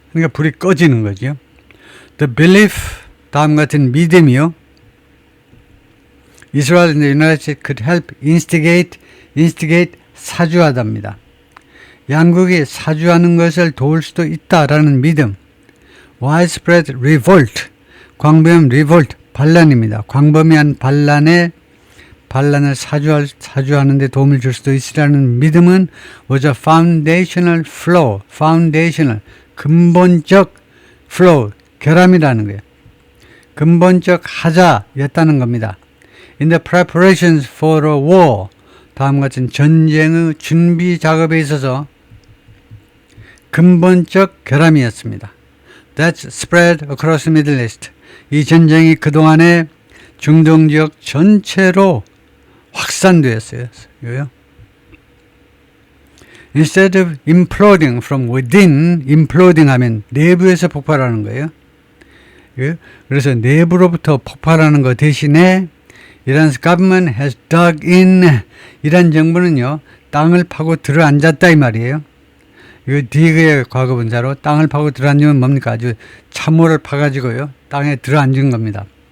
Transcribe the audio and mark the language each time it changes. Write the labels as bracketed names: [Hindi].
[Korean] 그러니까 불이 꺼지는 거죠. [English] The belief, [Korean] 다음 같은 믿음이요. [English] Israel and the United States could help instigate, [Korean] 사주하답니다. 양국이 사주하는 것을 도울 수도 있다라는 믿음. [English] Widespread revolt, 광범위한 revolt, 반란입니다. [Korean] 광범위한 반란을 사주하는 데 도움을 줄 수도 있으라는 믿음은 [English] was a foundational flaw, [Korean] 근본적 flow, 결함이라는 거예요. 근본적 하자였다는 겁니다. [English] In the preparations for a war, [Korean] 다음 같은 전쟁의 준비 작업에 있어서 근본적 결함이었습니다. [English] That's spread across the Middle East. [Korean] 이 전쟁이 그동안에 중동 지역 전체로 확산되었어요. [English] Instead of imploding from within, imploding [Korean] 하면 내부에서 폭발하는 거예요. 그래서 내부로부터 폭발하는 것 대신에 [English] Iran's government has dug in. [Korean] 이란 정부는요, 땅을 파고 들어앉았다 이 말이에요. 이거 dig의 과거분사로 땅을 파고 들어앉으면 뭡니까? 아주 참호를 파가지고요, 땅에 들어앉은 겁니다.